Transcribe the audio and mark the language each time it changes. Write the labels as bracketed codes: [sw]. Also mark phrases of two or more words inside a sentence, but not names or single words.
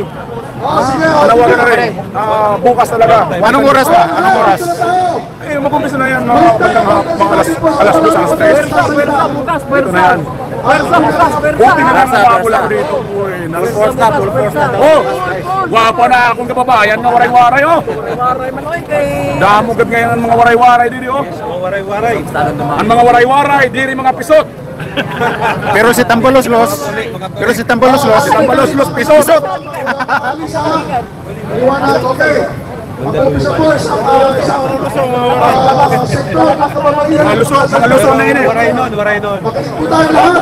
[tl] Nanawagan na rin. Bukas talaga. Anong oras ba? Anong oras? Eh, mag-umpisa na yan. Mga alas 2, alas 3. Ito na yan. Buti na lang nakapula ko dito. [en] Full force [war] na. Oh! Wapo na akong kababayan na waray-waray, oh! Damo gad ngayon ang mga waray-waray dito, oh! Ang mga waray-waray, diri mga pisot! Pero si Tambaloslos, pisot! [tl] Iwanan, okay. Mag-umpisa po sa sektor ng kababaihan. Mga lusong na yun eh. Magkikutahan lahat.